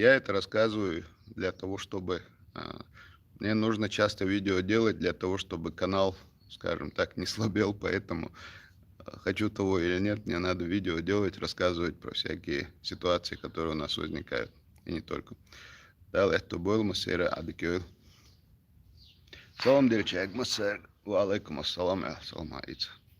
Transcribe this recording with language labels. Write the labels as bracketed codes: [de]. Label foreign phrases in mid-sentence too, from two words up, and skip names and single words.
[ru] Я это рассказываю для того, чтобы... Мне нужно часто видео делать для того, чтобы канал, скажем так, не слабел, поэтому хочу того или нет, мне надо видео делать, рассказывать про всякие ситуации, которые у нас возникают, и не только. Далее, это был Масейра Адикюэль. Салам, дельчак, Масейр. [ar] وعليكم السلام، السلام عليكم.